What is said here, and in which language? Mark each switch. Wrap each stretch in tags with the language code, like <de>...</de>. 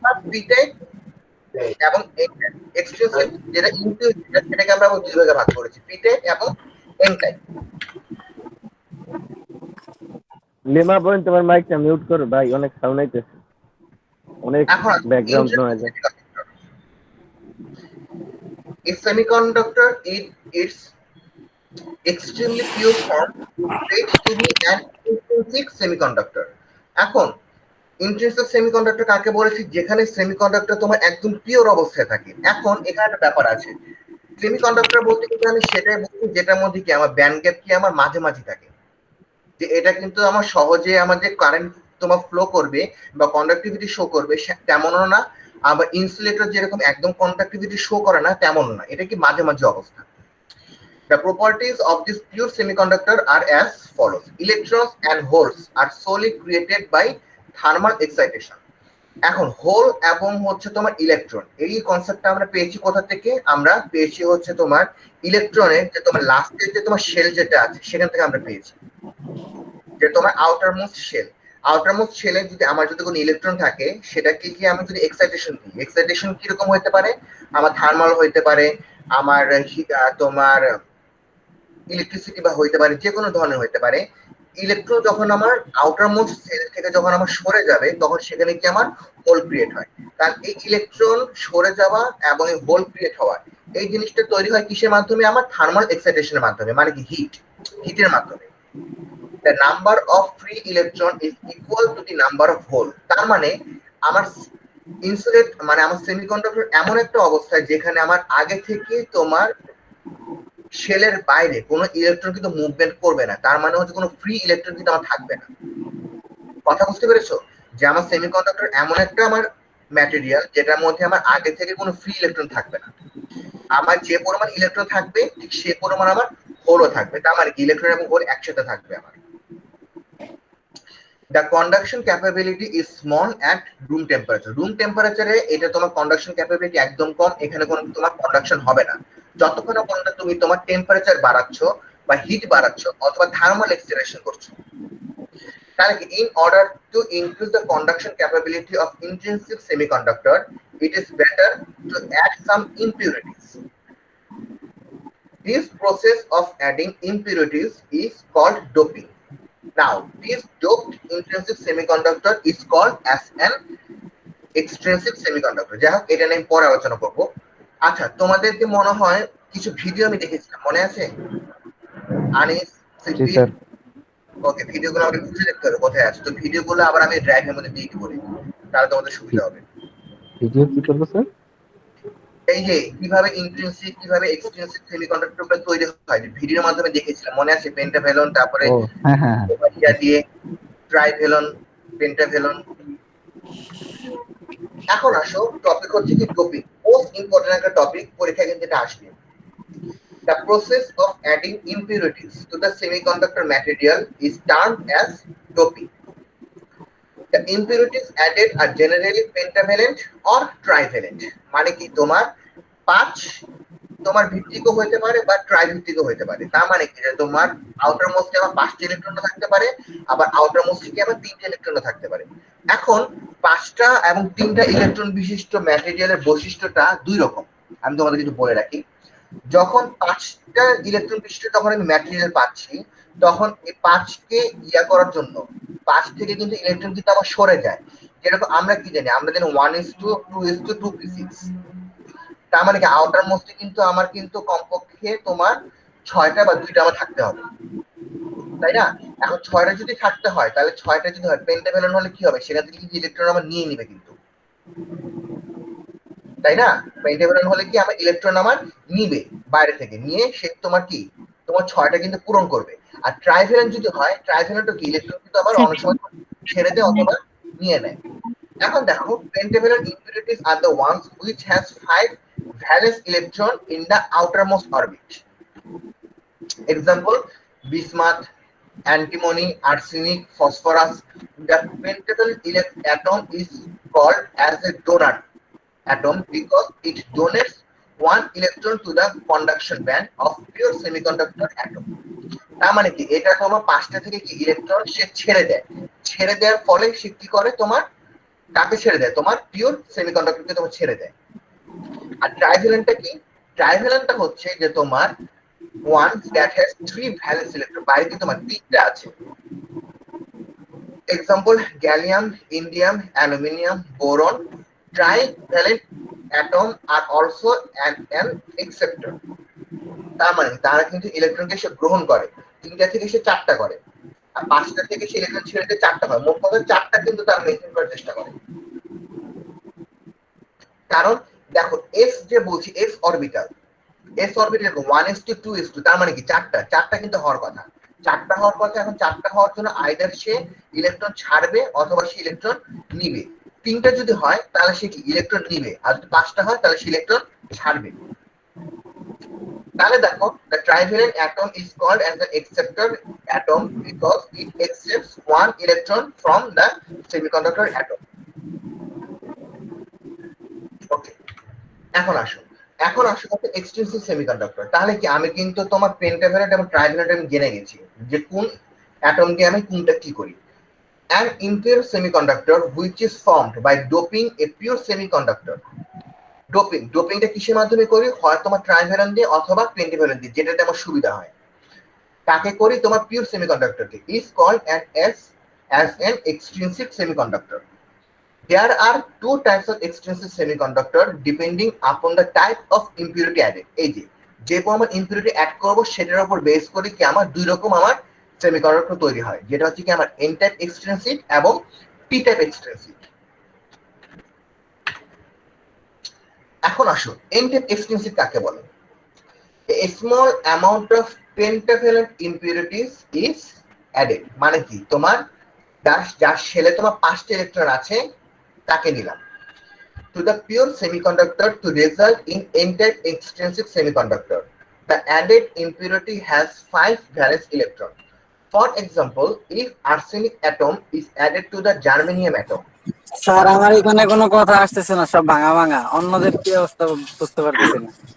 <bn>P type এবং extrinsic যেটা impure, সেটাকে আমরা দুই ভাগে ভাগ করেছি, পি টাইপ এবং এন টাইপ। লিমা বোন তোমার মাইকটা মিউট করো ভাই, অনেক সাউন্ড আইতেছে, অনেক এখন background noise.</bn> <en>a semiconductor in its extremely pure form is said to be an intrinsic semiconductor.</en> <bn>এখন ইন্ট্রিনসিক সেমিকন্ডাক্টর কাকে বলেছি? যেখানে সেমিকন্ডাক্টর তোমার একদম পিওর অবস্থায় থাকে। এখন এখানে একটা ব্যাপার আছে, সেমিকন্ডাক্টর বলতে কিন্তু আমি সেটাই বলছি যেটার মধ্যে কি আমার ব্যান্ড গ্যাপ কি আমার মাঝামাঝি থাকে, যে এটা কিন্তু আমার সহজে আমাদের কারেন্ট তোমার ফ্লো করবে বা কন্ডাক্টিভিটি শো করবে তেমনও না, আবার ইনসুলেটর যেরকম একদম কন্ডাক্টিভিটি শো করে না তেমনও না, এটা কি মাঝামাঝি অবস্থা।</bn> <en>The properties of this pure semiconductor are as follows. Electrons and holes are solely created by thermal excitation.</en> <bn>এখন হোল এবং হচ্ছে তোমার ইলেকট্রন, এই কনসেপ্টটা আমরা পেয়েছি কোথা থেকে? আমরা পেয়েছি হচ্ছে তোমার ইলেকট্রনের যে তোমার লাস্টের যে তোমার শেল যেটা আছে সেখান থেকে আমরা পেয়েছি, যে তোমার outer most shell. Outer most শেলে যদি আমার যদি কোনো ইলেকট্রন থাকে, সেটাকে কি আমি যদি এক্সাইটেশন দিই, এক্সাইটেশন কিরকম হতে পারে? আমার থার্মাল হইতে পারে, আমার তোমার ইলেকট্রিসিটি বা হইতে পারে, যে কোনো ধরনের হইতে পারে, ইলেকট্রন যখন আমার আউটার মোস্ট সেল থেকে যখন আমার সরে যাবে তখন সেখানে কি আমার হোল ক্রিয়েট হয়। কারণ এই ইলেকট্রন সরে যাওয়া এবং এই হোল ক্রিয়েট হওয়া এই জিনিসটা তৈরি হয় কিসের মাধ্যমে? আমার থার্মাল এক্সাইটেশনের মাধ্যমে, মানে কি হিটের মাধ্যমে।</bn> <en>the number of free electron is equal to the number of hole।</en> <bn>তার মানে আমার ইনসুলেট মানে আমার সেমিকন্ডাক্টর এমন একটা অবস্থায় যেখানে আমার আগে থেকে তোমার শেলের বাইরে কোনো ইলেকট্রন কিন্তু মুভমেন্ট করবে না, তার মানে হচ্ছে কোনো ফ্রি ইলেকট্রন কিন্তু আমার থাকবে না। কথা বুঝতে পেরেছো? যে আমার সেমিকন্ডাক্টর এমন একটা আমার ম্যাটেরিয়াল যেটার মধ্যে আমার আগে থেকে কোনো ফ্রি ইলেকট্রন থাকবে না, আমার যে পরিমাণ ইলেকট্রন থাকবে ঠিক সে পরিমাণ আমার হোলও থাকবে, তার মানে কি ইলেকট্রন এবং হোল একসাথে থাকবে আমার।</bn> <en>The conduction capability is small at room temperature।</en> <bn>Room টেম্পারেচারে এটা তোমার কন্ডাকশন ক্যাপাবিলিটি একদম কম, এখানে কোনো তোমার কন্ডাকশন হবে না যতক্ষণ না পর্যন্ত তুমি তোমার টেম্পারেচার বাড়াচ্ছ বা হিট বাড়াচ্ছ অথবা থার্মাল এক্সিলারেশন করছো। তাহলে কি</bn> <en>in order to increase the conduction capability of intrinsic semiconductor it is better to add some impurities। This process of adding impurities is called doping। Now, this doped intrinsic semiconductor is called as an extrinsic semiconductor।</en> <bn>যাই হোক, এটা নিয়ে পরে আলোচনা করবো। আচ্ছা, তোমাদেরকে মনে হয় কিছু ভিডিও আমি দেখেছিলাম, মনে আছে? আনিস, সিদ্দিক, ওকে, ভিডিওগুলো আমাকে খুঁজে দেখতে হবে কোথায় আছে। তো ভিডিওগুলো আবার আমি ড্রাইভের মধ্যে দিয়ে দিব, তাহলে তোমাদের সুবিধা হবে। ভিডিও কি করবো স্যার? এই যে কিভাবে ইন্ট্রিনসিক কিভাবে এক্সট্রিনসিক সেমিকন্ডাক্টরগুলো তৈরি হয়, ভিডিওর মাধ্যমে দেখেছিলাম, মনে আছে? পেন্টাভ্যালন, তারপরে হ্যাঁ ইয়া দিয়ে ট্রাইভ্যালন, পেন্টাভ্যালন। এখন আসো, টপিক হচ্ছে কি ডোপিং, মোস্ট ইম্পর্টেন্ট একটা টপিক, পরীক্ষায় কিন্তু এটা আসবে। The process of adding impurities to the semiconductor material is termed as doping। The impurities added are generally pentavalent or trivalent। মানে কি তোমার 5 তোমার ভিত্তিকও হতে পারে বা ট্রাইভিত্তিকও হতে পারে। তার মানে কি তোমার আউটার মোস্টে আমার 5টা ইলেকট্রন থাকতে পারে, আবার আউটার মোস্টে কি আমার 3টা ইলেকট্রন থাকতে পারে। এখন 5টা এবং 3টা ইলেকট্রন বিশিষ্ট ম্যাটেরিয়ালের বৈশিষ্ট্যটা দুই রকম। আমি তোমাদের কিছু বলে রাখি, যখন 5টা ইলেকট্রন বিশিষ্ট যখন আমি ম্যাটেরিয়াল পাচ্ছি তখন এই 5কে ইয়া করার জন্য 5 থেকে কিন্তু ইলেকট্রন কিন্তু আবার সরে যায়। যেরকম আমরা কি জানি, আমরা জানি 1:2:2p6। তার মানে কি আউটার মোস্টে কিন্তু আমার কিন্তু কমপক্ষে তোমার 6টা বা 2টা আমার থাকতে হবে, তাই না? এখন 6টা যদি থাকতে হয় তাহলে 6টা যদি হয় পেন্টাভ্যালন হলে কি হবে, সেখান থেকে কিন্তু ইলেকট্রন আমার নিয়ে নিবে কিন্তু, তাই না? পেন্টাভ্যালন হলে কি আমার ইলেকট্রন আমার নিবে, বাইরে থেকে নিয়ে সে তোমার কি তোমার 6টা কিন্তু পূরণ করবে। আর ট্রাইভ্যালন যদি হয়, ট্রাইভ্যালনটা কি ইলেকট্রন কিন্তু আবার অনেক সময় ছেড়ে দেয় অথবা নিয়ে নেয়। এখন দেখো,</bn> <en>pentavalent impurities are the ones which has 5 valence electron in the outermost orbit। Example: bismuth, antimony, arsenic, phosphorus। The pentavalent atom is called as a donor atom because it donates 1 electron to the conduction band of pure semiconductor atom।</en> <bn>তার মানে কি এটা তোমার 5টা থেকে কি electron সে ছেড়ে দেয়, ছেড়ে দেওয়ার ফলে সে কি করে, তোমার কাকে ছেড়ে দেয়, তোমার পিওর সেমিকন্ডাক্টরকে তোমার ছেড়ে দেয়। আর ট্রাইভ্যালেন্টটা কি? ট্রাইভ্যালেন্টটা হচ্ছে যে তোমার</bn> <en>one that has 3 valence electron,</en> <bn>বাইরে তোমার 3টা আছে। Example: gallium, indium, aluminium, boron.</bn> <en>Trivalent atom are also an acceptor।</en> <bn>তার মানে তারা কিন্তু ইলেকট্রনকে সে গ্রহণ করে, 3টা থেকে সে 4টা করে, আর 5টা থেকে সে ইলেকট্রন ছেড়ে দিয়ে 4টা হয়। মোট কথা 4টা কিন্তু তারা মেনটেন করার চেষ্টা করে। কারণ দেখো, এস যে বলছি, এস অরবিটাল 1:2:2, তার মানে কি 4টা কিন্তু হওয়ার কথা, 4টা হওয়ার কথা। এখন 4টা হওয়ার জন্য আইদার সে ইলেকট্রন ছাড়বে অথবা সে ইলেকট্রন নিবে। 3টা যদি হয় তাহলে সে কি ইলেকট্রন নিবে, আর যদি 5টা হয় তাহলে সে ইলেকট্রন ছাড়বে। তাহলে দেখো,</bn> <en>the trivalent atom is called as an acceptor atom because it accepts 1 electron from the semiconductor atom।</en> <bn>ওকে, এখন আসো হচ্ছে এক্সট্রিনসিক সেমিকন্ডাক্টর। তাহলে কি আমি কিন্তু তোমার পেন্টাভ্যালেন্ট এবং ট্রাইভ্যালেন্ট আমি জেনে গেছি যে কোন অ্যাটম দিয়ে আমি কোনটা কি করি।</bn> <en>An impure semiconductor which is formed by doping a pure semiconductor।</en> <bn>ডোপিংটা কিসের মাধ্যমে করি, হয় তোমার ট্রাইভ্যালেন্ট দিয়ে অথবা পেন্টাভ্যালেন্ট দিয়ে, যেটাতে আমার সুবিধা হয়। কাকে করি? তোমার pure সেমিকন্ডাক্টরকে।</bn> <en>Is called as an extrinsic semiconductor. There are two types of extrinsic semiconductor depending upon the type of impurity added.</en> <bn>এই যে পরিমাণ ইম্পিউরিটি অ্যাড করবো সেটার উপর বেস করে কি আমার দুই রকম আমার সেমিকন্ডাক্টর তৈরি হয়, যেটা হচ্ছে কি আমার এন টাইপ এক্সট্রিনসিক এবং পি টাইপ এক্সট্রিনসিক। এখন আসুন এন টাইপ এক্সট্রিনসিক কাকে বলে?</bn> <en>A small amount of pentavalent impurities is added,</en> <bn>মানে কি তোমার যার শেলে তোমার 5টা ইলেকট্রন আছে তাকে নিলাম,</bn> <en>to the pure semiconductor to result in n-type extrinsic semiconductor. The added impurity has 5 valence electrons. For example, if arsenic atom is added to the germanium atom.</en> <bn>Sir আমার এখানে কোনো কথা আসতেছে না, সব ভাঙা ভাঙা। অন্যদের কি অবস্থা বুঝতে পারতেছি না।</bn>